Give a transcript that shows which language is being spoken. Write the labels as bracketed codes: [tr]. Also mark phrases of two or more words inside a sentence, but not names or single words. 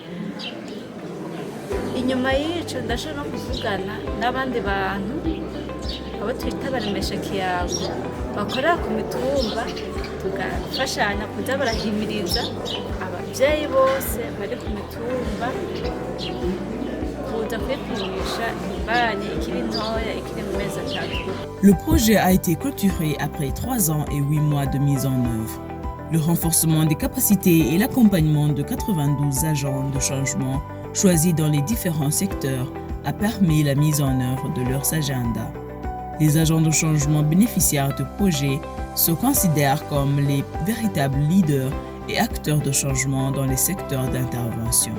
[rn] Inyuma y'ico ndashobora no kuvugana n'abandi bantu abo twita baremesha kiyago bakorera ku mitumba, tugafashanya kuza barahimiriza abavyeyi bose bari ku mitumba kuza kwipimisha imbanyi ikiri ntoya ikiri mu mezi 3. [fr] Le projet a été clôturé après 3 ans et 8 mois de mise en œuvre. Le renforcement des capacités et l'accompagnement de 92 agents de changement choisis dans les différents secteurs a permis la mise en œuvre de leurs agendas. Les agents de changement bénéficiaires du projet se considèrent comme les véritables leaders et acteurs de changement dans les secteurs d'intervention.